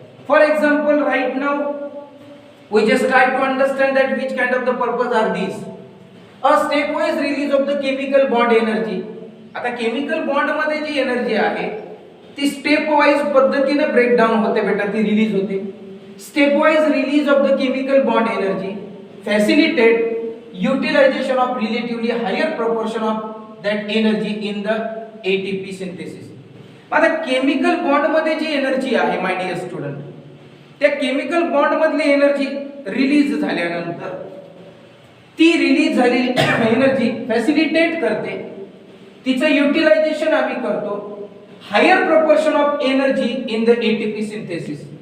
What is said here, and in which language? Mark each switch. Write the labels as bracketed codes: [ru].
[en] For example, right now we just try to understand that which kind of the purpose are these. A step wise release of the chemical bond energy. [mr] आता chemical bond मध्ये जी energy आहे ती step wise पद्धतीने breakdown होते बेटा, ती release होते. [en] Step wise release of the chemical bond energy facilitate utilization of relatively higher proportion of that energy in the ATP synthesis. [mr] आता केमिकल बॉन्ड मध्ये जी एनर्जी आहे माय डिअर स्टुडंट, त्या chemical bond मधली energy release झाल्यानंतर ती release झालेली energy facilitate करते, तिचं युटिलायझेशन आम्ही करतो [en] Higher proportion of energy in the ATP synthesis.